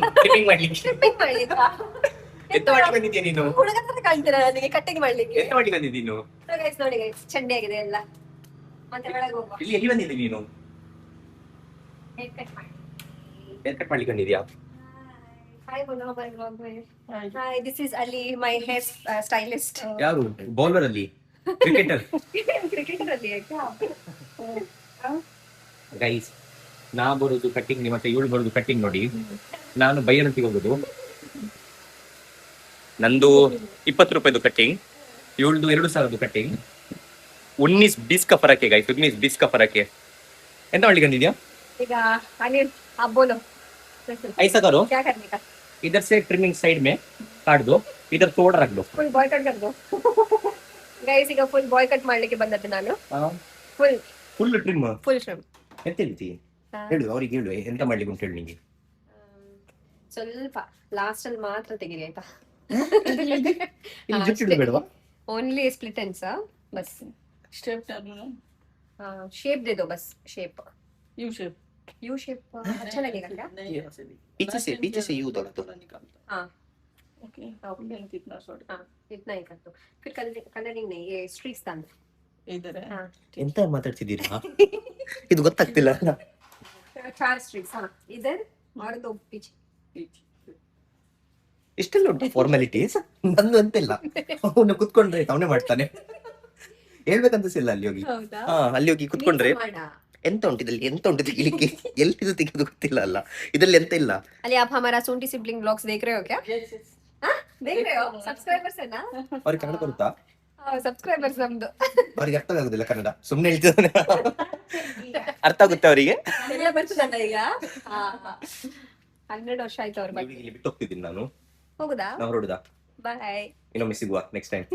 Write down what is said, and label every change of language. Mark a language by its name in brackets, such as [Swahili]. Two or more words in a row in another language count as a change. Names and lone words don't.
[Kannada] ಎಂತ ಮಾಡಿ ಬಂದಿದ್ಯಾ ನೀನು? ಹುಡುಗ ತರ ಕಾಣ್ತೀರಾ ನನಗೆ ಕಟಿಂಗ್ ಮಾಡ್ಲಿಕ್ಕೆ. ಎಂತ ಮಾಡಿ ಬಂದಿದ್ದಿ ನೀನು? ನೋಡಿ ಗೈಸ್, ಚಂಡಿ ಆಗಿದೆ ಎಲ್ಲ. ಮತ್ತೆ ಒಳಗೆ ಹೋಗುವ. ಇಲ್ಲಿ ಎಲ್ಲಿ ಬಂದಿದ್ದಿ ನೀನು? ಹೇರ್ ಕಟ್ ಮಾಡ್ಲಿಕ್ಕೆ ಬಂದಿದ್ಯಾ? [English] Hi, this is Ali, my hair stylist. [Kannada] ಯಾರು? ಬೌಲರ್ ಅಲ್ಲಿ ಕ್ರಿಕೆಟರ್ ಕ್ರಿಕೆಟರ್ ಅಲ್ಲಿ ಗೈಸ್, ನಾ ಬರೋದು ಕಟ್ಟಿಂಗ್ ಮತ್ತೆ ಇವಳು ಬರೋದು ಕಟ್ಟಿಂಗ್ ನೋಡಿ. ನಾನು ಬೈಯನಂತಿಗೆ ಹೋಗೋದು. ನಂದು 20 ರೂಪಾಯಿದು ಕಟ್ಟಿಂಗ್, ಇವಳದು 2,000 ಕಟ್ಟಿಂಗ್. [Hindi] 19-20 का फर्क है गाइस, 19-20 का फर्क है. [Kannada] ಎಂತ ಮಾಡ್ಲಿಕ್ಕೆ ಬಂದಿದ್ಯಾ? [Hindi] ಈಗ ಅನಿಲ್ आप बोलो ऐसा करो, क्या करने का, इधर से ट्रिमिंग साइड में काट दो, इधर तोड़ रख दो. [English] full boy cut [Hindi] कर दो [Kannada] ಗೈಸ್. ಈಗ [English] full boy cut [Kannada] ಮಾಡ್ಲಿಕ್ಕೆ ಬಂದದ್ದು ನಾನು. ಫುಲ್ [English] full trim. full shram. [Kannada] ಎಂತ ಹೇಳ್ತಿ ಹೇಳು, ಅವ್ರಿಗೆ ಹೇಳು ಎಂತ ಮಾಡ್ಲಿಕ್ಕೆ ಉಂಟು ಹೇಳು ನಿಂಗೆ. ಸ್ವಲ್ಪ ಲಾಸ್ಟ್ ಅಲ್ಲಿ ಮಾತ್ರ ತೆಗಿರಿ ಆಯ್ತಾ. ಇಲ್ಲಿ ಜುಟ್ಟು ಇಡಬೇಡವಾ? [English] only split ends बस. [Hindi] स्टेप डालना, शेप दे दो बस, शेप [English] U shape. U shape [Hindi] अच्छा लगेगा क्या? नहीं ऐसे नहीं, पीछे से यू दो तो. थोड़ा निकालता. हाँ ओके ओके लेंथ इतना शॉर्ट हाँ इतना ही कर दो. फिर कलरिंग नहीं, ये स्ट्रीक्स डाल दो. इधर है. हाँ [Kannada] ಎಂತ ಮಾತಾಡ್ತಿದ್ದೀರಾ? ಇದು ಗೊತ್ತಾಗ್ತಿಲ್ಲ. [Hindi] 4 स्ट्रीक्स. हाँ इधर और 2 पीछे. पीछे. [Kannada] ಇಷ್ಟೆಲ್ಲ ಉಂಟು ಫಾರ್ಮಾಲಿಟೀಸ್. ನಂದು ಅಂತಿಲ್ಲ, ಅವನು ಕುತ್ಕೊಂಡ್ರೆ ಅವನೇ ಮಾಡ್ತಾನೆ. ಹೇಳ್ಬೇಕಂತಿಲ್ಲ ಅಲ್ಲಿ ಹೋಗಿ. ಹೌದಾ? ಹಾ, ಅಲ್ಲಿ ಹೋಗಿ ಕುತ್ಕೊಂಡ್ರೆ ಮಾಡ. ಎಂತ ಉಂಟು ಇದ್ರಲ್ಲಿ, ಎಂತ ಉಂಟು ತೆಗಿಲಿಕ್ಕೆ, ಎಲ್ಲಿದು ತೆಗೆದು ಗೊತ್ತಿಲ್ಲ ಅಲ್ಲ, ಇದ್ರಲ್ಲಿ ಎಂತ ಇಲ್ಲ. [Hindi] अली आप हमारा सोंटी सिबलिंग व्लॉग्स देख रहे हो क्या? [English] Yes, yes. [Hindi] हाँ देख रहे हो? सब्सक्राइबर्स है ना? [Kannada] ಅವ್ರಿಗೆ ಕನ್ನಡ ಬರುತ್ತಾ? सब्सक्राइबर्स ನಮ್ದು. ಅವ್ರಿಗೆ ಅರ್ಥ ಆಗುದಿಲ್ಲ ಕನ್ನಡ, ಸುಮ್ನೆ ಹೇಳ್ತಿದ್ದಾನೆ. ಅರ್ಥ ಆಗುತ್ತೆ ಅವರಿಗೆ. ಎಲ್ಲ ಬರ್ತದಲ್ಲ ಈಗ. 12 ವರ್ಷ ಆಯ್ತು ಅವ್ರು ಬಂದು. ಇಲ್ಲಿ ಬಿಟ್ಟು ಹೋಗ್ತಿದ್ದೀನಿ ನಾನು. ಹೋಗುದಾ? ನಾವು ಹೊರಡುದಾ? ಬಾಯ್ ಇನ್ನೊಮ್ಮೆ ಸಿಗುವ [English] next time.